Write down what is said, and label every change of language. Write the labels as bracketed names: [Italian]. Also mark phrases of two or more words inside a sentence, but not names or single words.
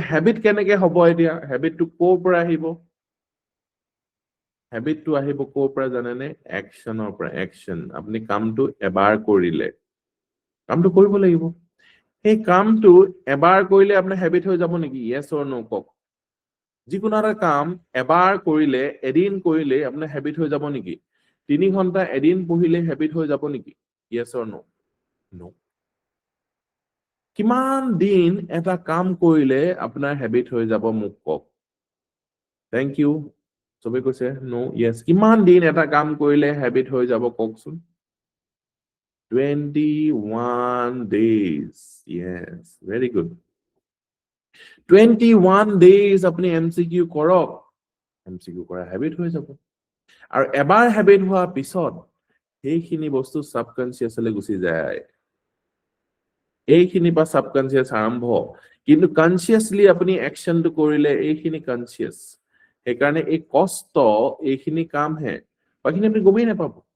[Assamese] হ্যাবিট কেনেকে হ'ব এতিয়া হ্যাবিটটো কোৰ পৰা আহিব হ্যাবিটটো আহিব কোৰ পৰা জানেনে একচনৰ পৰা একচন আপুনি কামটো এবাৰ কৰিলে কামটো কৰিব লাগিব সেই কামটো এবাৰ কৰিলে আপোনাৰ হ্যাবিট হৈ যাব নেকি [English] yes or no [Assamese] কক যিকোনো এটা কাম এবাৰ কৰিলে এদিন কৰিলে আপোনাৰ হ্যাবিট হৈ যাব নেকি 3 ঘন্টা এদিন পঢ়িলে হ্যাবিট হৈ যাব নেকি [English] yes or no no [Assamese] কিমান দিন এটা কাম কৰিলে আপোনাৰ হ্যাবিট হৈ যাব মোক কক [English] thank you [Assamese] সবে কৈছে [English] no yes [Assamese] কিমান দিন এটা কাম কৰিলে হ্যাবিট হৈ যাব ককচোন [English] 21 days yes very good [Assamese] 21 days আপুনি এমসিকিউ কৰক এমসিকিউ কৰা হ্যাবিট হৈ যাব আৰু এবাৰ হ্যাবিট হোৱাৰ পিছত সেইখিনি বস্তু সাবকনসিয়াসলৈ গুচি যায় এইখিনি বা সাবকনসিয়াস আৰম্ভ কিন্তু কনসিয়াসলি আপুনি একশনটো কৰিলে এইখিনি কনসিয়াস সেইকাৰণে এই কষ্ট এইখিনি কাম হে বাকিখিনি আপুনি গমেই নাপাব